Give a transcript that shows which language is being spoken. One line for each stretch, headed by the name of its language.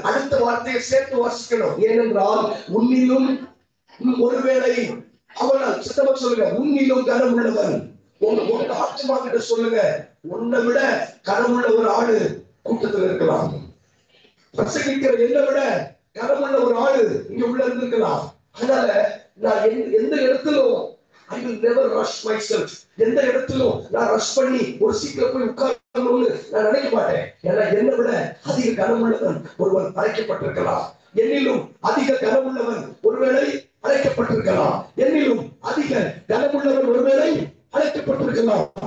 Tamil: அடுத்த வார்த்தையை சேர்த்து வாசிக்கணும். ஏனென்றால் உன்னிலும் ஒருவேளை அவனால் சித்தமா சொல்லுங்க, உன்னிலும் கனம் உள்ளவன். உங்க ஆத்மா கிட்ட சொல்லுங்க, உன்னை விட கனமுள்ள ஒரு ஆளு கூட்டத்தில் இருக்கலாம். பிரசங்கிக்கிற என்னை விட கனமுள்ள ஒரு ஆளு இங்க உள்ள இருந்திருக்கலாம். அதனால நான் எந்த இடத்திலும்
English: I will never rush myself.
Tamil: எந்த இடத்திலும் நான் ரஷ் பண்ணி ஒரு சீட்ல போய் உட்காரணும்னு நான் நினைக்க மாட்டேன். ஏன்னா என்னை விட அதிக கனமுள்ளவன் ஒருவன் அழைக்கப்பட்டிருக்கலாம். என்னிலும் அதிக கனமுள்ளவன் ஒருவேளை அழைக்கப்பட்டிருக்கலாம். என்னிலும் அதிக கனமுள்ளவன் ஒருவேளை அழைக்கப்பட்டிருக்கலாம்.